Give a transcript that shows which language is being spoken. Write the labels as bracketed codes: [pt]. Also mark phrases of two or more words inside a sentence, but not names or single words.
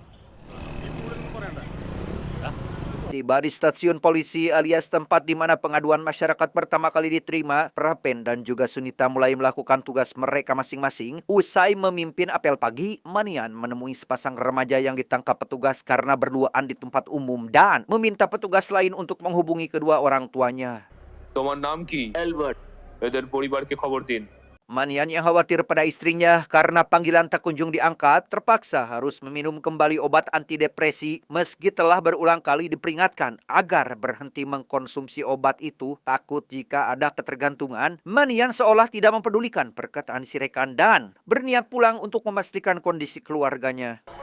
[id] Tiba di stasiun polisi alias tempat di mana pengaduan masyarakat pertama kali diterima, Prapen dan juga Sunita mulai melakukan tugas mereka masing-masing. Usai memimpin apel pagi, Manian menemui sepasang remaja yang ditangkap petugas karena berduaan di tempat umum dan meminta petugas lain untuk menghubungi kedua orang tuanya. [bn] তোমার নাম কি অ্যালবার্ট এদের পরিবারকে খবর দিন [id] Manian yang khawatir pada istrinya karena panggilan tak kunjung diangkat, terpaksa harus meminum kembali obat antidepresi meski telah berulang kali diperingatkan agar berhenti mengkonsumsi obat itu takut jika ada ketergantungan. Manian seolah tidak mempedulikan perkataan si rekan dan berniat pulang untuk memastikan kondisi keluarganya.